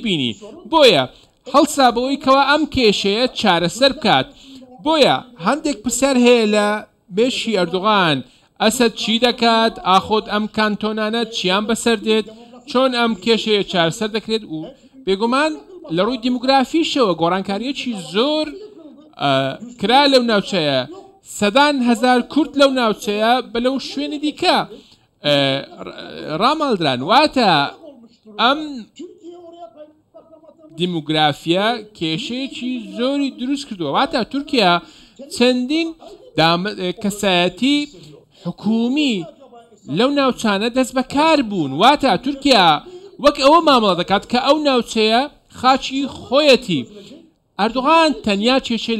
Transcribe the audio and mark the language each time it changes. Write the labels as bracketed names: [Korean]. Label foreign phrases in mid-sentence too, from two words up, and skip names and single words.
[Central Kurdish] بینی بۆیە هەڵسا بەوەی کەوا ئەم کێشەیە چارەسەر بکات بۆیە هەندێک پرسیار هەیە لە بێشی ئەردوغان ئەسەد چی دەکات ئاخۆت ئەم کانتۆنانە چیان بەسەر دێت چۆن ئەم کێشەیە چارەسەر دەکرێت و بێگومان لە ڕووی دیموگرافیشەوە گۆڕانکاریەکی زۆر کرا لەو ناوچەیە سەدان هەزار کورد لەو ناوچەیە بە لەو شوێنی دیکە ڕامەڵدران واتە ئەم [Turkish] Türkiye oraya kayıtlı [Central Kurdish] دیموگرافیا کێشەیەکی زۆری دروست کردووە واتە تورکیا چەندین کەسایەتی حکومی لەو ناوچانە دەست بەکار بوون واتە تورکیا وەک ئەوە مامەڵە دەکات کە ئەو ناوچەیە خاچی خۆیەتی ئەردوغان تەنیا کێشەی